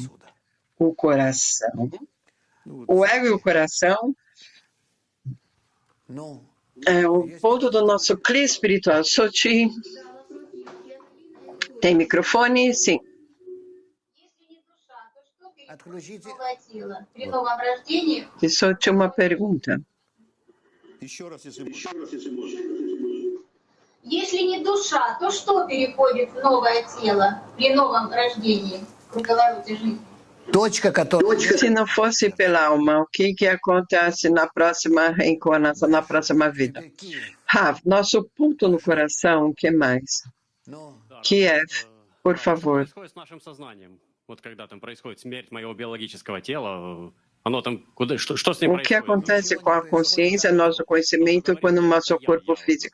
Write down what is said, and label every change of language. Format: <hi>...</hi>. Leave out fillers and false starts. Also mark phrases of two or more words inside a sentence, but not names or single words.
<pt>O coração, o ego e o coração é o ponto do nosso cli espiritual. Soti, tem microfone? Sim. Soti, uma pergunta.</pt> <ru>Если не душа, то что переходит в новое тело при новом рождении, в круговороте жизни?</ru> <pt>Se não fosse pela alma, o que acontece na próxima reencarnação, na próxima vida? Rav, nosso ponto no coração, o que mais? Kiev, por favor. O que acontece com a consciência, nosso conhecimento, quando o nosso corpo físico?</pt>